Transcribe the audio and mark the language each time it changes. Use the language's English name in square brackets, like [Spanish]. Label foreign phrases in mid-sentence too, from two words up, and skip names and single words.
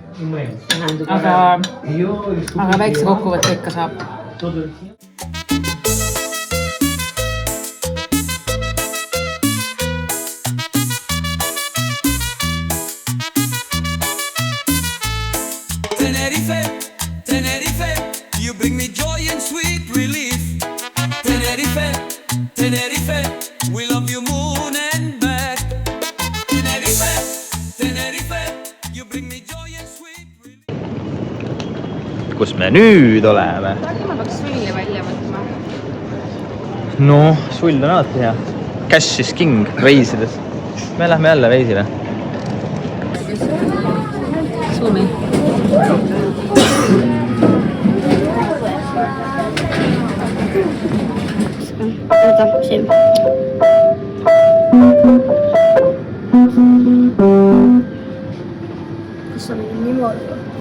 [Estonian] Aga väikse kokkuvõtte ikka saab. [English] Tenerife, you bring me joy and sweet relief. Tenerife, we love you moon and back. Tenerife, you bring me joy and sweet relief. [Estonian] Kus me nüüd oleme? Ma peaks sulli välja võtma. No, sull on alati hea. [English] Cash is king [Estonian] reisides. Me lähme jälle reisile. Suumi. Oota, siin. Kas on niimoodi?